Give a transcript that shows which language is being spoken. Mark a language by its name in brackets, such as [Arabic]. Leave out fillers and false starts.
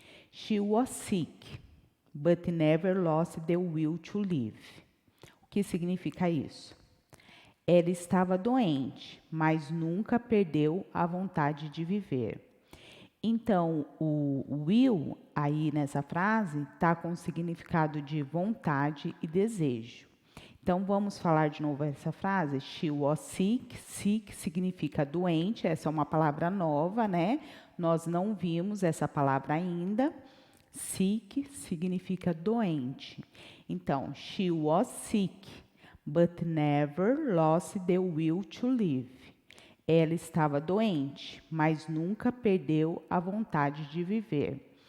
[English] She was sick, but never lost the will to live. [Portuguese] O que significa isso? Ela estava doente, mas nunca perdeu a vontade de viver. Então, o will, aí nessa frase, está com o significado de vontade e desejo. Então, vamos falar de novo essa frase. [English] She was sick. [Portuguese] Sick significa doente. Essa é uma palavra nova, né? Nós não vimos essa palavra ainda. Sick significa doente. [English] Então, she was sick, but never lost the will to live. [Portuguese] Ela estava doente, mas nunca perdeu a vontade de viver.